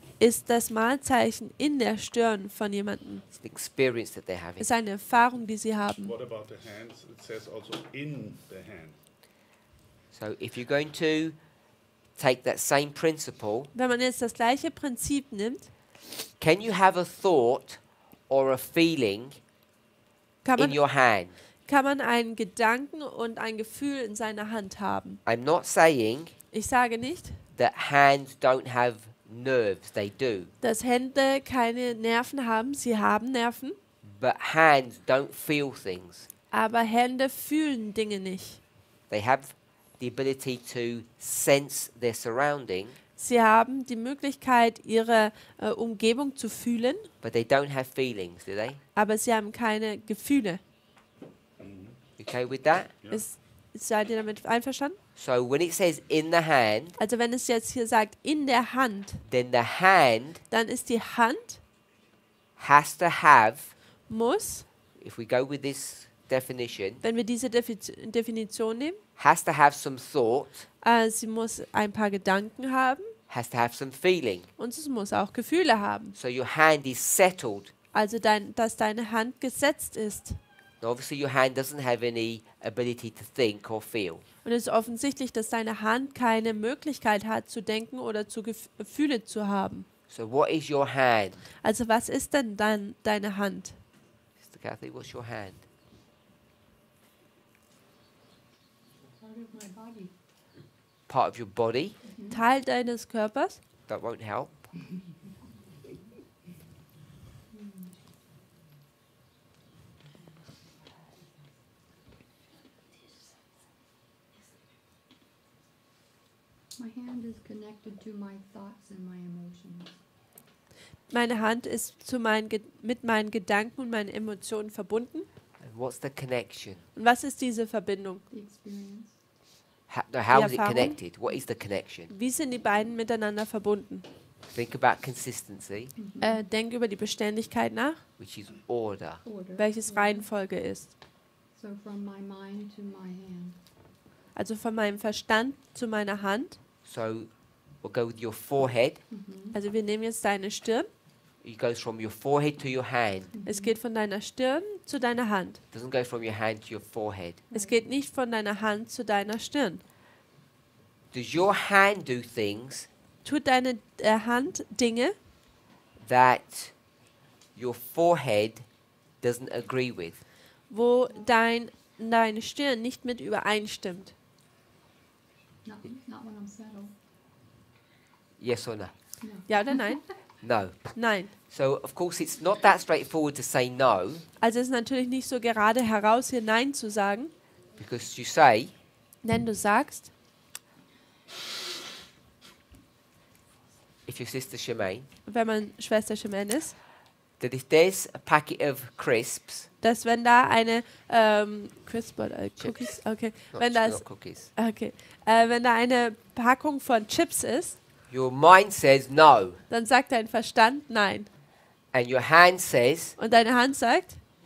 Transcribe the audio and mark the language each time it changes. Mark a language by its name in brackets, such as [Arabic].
[German] ist das Malzeichen in der Stirn von jemandem. [English] It's an experience that they're having. [German] Ist eine Erfahrung, die sie haben. [English] What about the hands? It says also in the hand. So if you're going to take that same principle, [German] Wenn man jetzt das gleiche Prinzip nimmt, [English] can you have a thought or a feeling [German] kann in man, [English] your hand? [German] kann man einen Gedanken und ein Gefühl in seiner Hand haben. [English] I'm not saying [German] Ich sage nicht, [English] that hands don't have nerves, they do. [German] dass Hände keine Nerven haben. Sie haben Nerven, [English] But hands don't feel things. [German] aber Hände fühlen Dinge nicht. [English] They have the ability to sense their surrounding, [German] Sie haben die Möglichkeit, ihre Umgebung zu fühlen, [English] but they don't have feelings, do they? [German] aber sie haben keine Gefühle. [English] Okay with that? [German] Seid ihr damit einverstanden? [English] So when it says in the hand, [German] Also wenn es jetzt hier sagt, in der Hand, [English] then the hand [German] dann ist die Hand, [English] has to have, [German] muss, [English] if we go with this definition, [German] wenn wir diese Definition nehmen, [English] has to have some thought, [German] sie muss ein paar Gedanken haben [English] has to have some feeling. [German] und es muss auch Gefühle haben. [English] So your hand is settled. [German] Also dass deine Hand gesetzt ist. [English] Now obviously your hand doesn't have any ability to think or feel. [German] Und es ist offensichtlich, dass deine Hand keine Möglichkeit hat zu denken oder zu Gefühle zu haben. [English] So what is your hand? [German] Also was ist denn dann deine Hand? [English] Mr. Kathy, what's your hand? Part of your body. [German] Teil deines Körpers? [English] That won't help. My hand is connected to my thoughts and my emotions. [German] Meine Hand ist mit meinen Gedanken und meinen Emotionen verbunden. [English] And what's the connection? [German] Und was ist diese Verbindung? [English] The experience. How is it [German] Erfahrung. [English] connected? What is the connection? [German] Wie sind die beiden miteinander verbunden? [English] Think about consistency, [German] Denk über die Beständigkeit nach, [English] which is order. Order. [German] welches Reihenfolge ist. [English] So from my mind to my hand. [German] Also von meinem Verstand zu meiner Hand. [English] So we'll go with your forehead. [German] Also wir nehmen jetzt deine Stirn. [English] It goes from your forehead to your hand. [German] Es geht von deiner Stirn zu deiner Hand. [English] It doesn't go from your hand to your forehead. [German] Es geht nicht von deiner Hand zu deiner Stirn. [English] Does your hand do things [German] Tut deine Hand Dinge, [English] that your forehead doesn't agree with? [German] wo deine Stirn nicht mit übereinstimmt? [English] Not when I'm settled. Yes or no? [German] Ja oder nein? [English] No. [German] Nein. [English] So of course it's not that straightforward to say no, [German] Also es ist natürlich nicht so gerade heraus, hier Nein zu sagen, [English] because you say, [German] denn du sagst, [English] if your sister Shemaine, [German] wenn man Schwester Shemen ist, [English] that if there's a packet of crisps, [German] dass wenn da eine Cookies, okay, wenn [English] not cookies, [German] wenn da eine Packung von Chips ist, [English] your mind says no, [German] dann sagt dein Verstand Nein [English] and your hand says [German] und deine Hand sagt